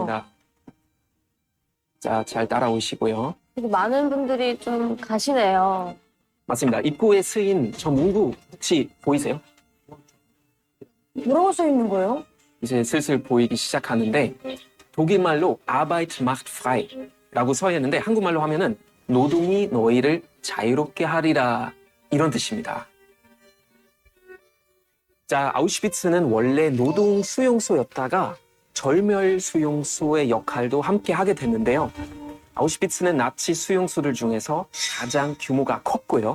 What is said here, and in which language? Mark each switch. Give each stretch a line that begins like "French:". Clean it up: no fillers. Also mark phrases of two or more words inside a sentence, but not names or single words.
Korean: 맞습니다. 자, 잘 따라오시고요. 되게 많은 분들이 좀 가시네요. 맞습니다. 입구에 쓰인 저 문구 혹시 보이세요? 뭐라고 써 있는 거예요? 이제 슬슬 보이기 시작하는데, 독일말로
German: Arbeit macht frei
Korean: 라고 써 있는데 한국말로 하면은 노동이 너희를 자유롭게 하리라, 이런 뜻입니다. 자, 아우슈비츠는 원래 노동 수용소였다가 절멸 수용소의 역할도 함께 하게 됐는데요. 아우슈비츠는 나치 수용소들 중에서 가장 규모가 컸고요.